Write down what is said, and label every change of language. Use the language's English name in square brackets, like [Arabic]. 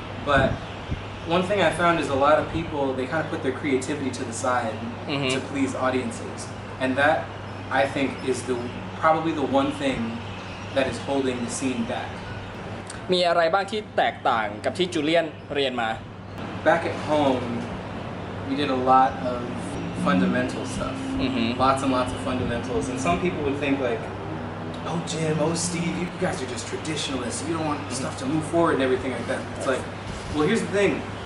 [English] But one thing I found is a lot of people, they kind of put their creativity to the side to please audiences. And that, I think, is probably the one thing that is holding the scene back. [Thai] มีอะไรบ้างที่แตกต่างกับที่จูเลียนเรียนมา [English] Back at home, we did a lot of fundamental stuff. Lots and lots of fundamentals. And some people would think like, oh Jim, oh Steve, you guys are just traditionalists. You don't want stuff to move forward and everything like that. It's like, well, here's the thing.